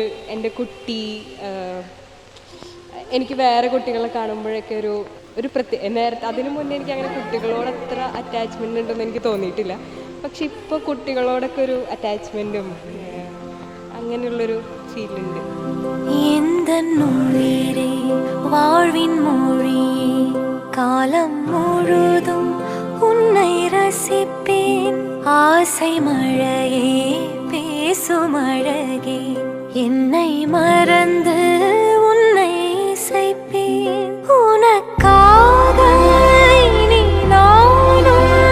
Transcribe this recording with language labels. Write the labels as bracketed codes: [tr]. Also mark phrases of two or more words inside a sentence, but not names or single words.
[ml] എൻ്റെ കുട്ടി, എനിക്ക് വേറെ കുട്ടികളെ കാണുമ്പോഴൊക്കെ ഒരു നേരത്തെ അതിനു മുന്നേ എനിക്ക് അങ്ങനെ കുട്ടികളോട് അത്ര അറ്റാച്ച്മെൻ്റ് ഉണ്ടെന്ന് എനിക്ക് തോന്നിയിട്ടില്ല. പക്ഷെ ഇപ്പോൾ കുട്ടികളോടൊക്കെ ഒരു അറ്റാച്ച്മെൻറ്റും അങ്ങനെയുള്ളൊരു ഫീലുണ്ട്. [ta] காலம் முழுதும் உன்னை ரசிப்பேன், ஆசை மழையே பேசும் அழகே, என்னை மறந்து உன்னை இசைப்பேன், உனக்காக இனி நானும்